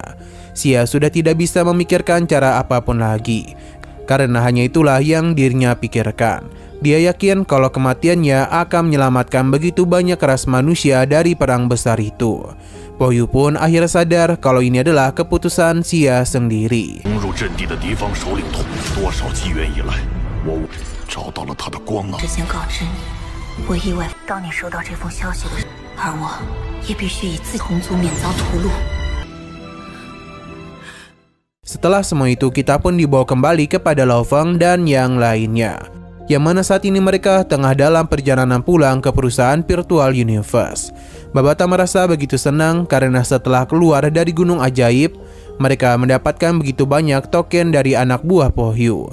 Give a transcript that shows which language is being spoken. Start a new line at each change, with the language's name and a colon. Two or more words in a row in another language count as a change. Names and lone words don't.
Indonesian: Xia sudah tidak bisa memikirkan cara apapun lagi. Karena hanya itulah yang dirinya pikirkan. Dia yakin kalau kematiannya akan menyelamatkan begitu banyak ras manusia dari perang besar itu. Po Yu pun akhirnya sadar kalau ini adalah keputusan Xia sendiri.
Chinese: 找到了他的光囊。之前告知你，我意外当你收到这封消息的时候，而我也必须以自同族免遭屠戮。
Indonesian: Setelah semua itu, kita pun dibawa kembali kepada Lo Feng dan yang lainnya, yang mana saat ini mereka tengah dalam perjalanan pulang ke perusahaan Virtual Universe. Babata merasa begitu senang karena setelah keluar dari Gunung Ajaib, mereka mendapatkan begitu banyak token dari anak buah Po Yu.